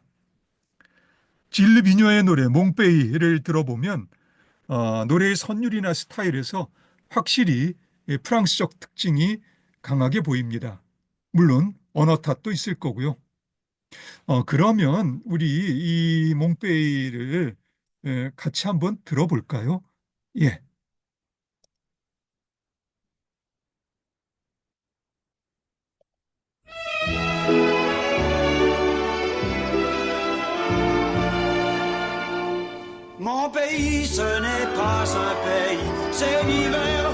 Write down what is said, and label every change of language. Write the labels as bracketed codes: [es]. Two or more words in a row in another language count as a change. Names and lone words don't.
[ko] 질르 비뇨의 노래 몽페이를 들어보면 노래의 선율이나 스타일에서 확실히 프랑스적 특징이 강하게 보입니다. 물론 언어 탓도 있을 거고요. 그러면 우리 이 몽페이를 같이 한번 들어볼까요? 예. [fr] Mon pays, ce n'est pas un pays, c'est l'hiver.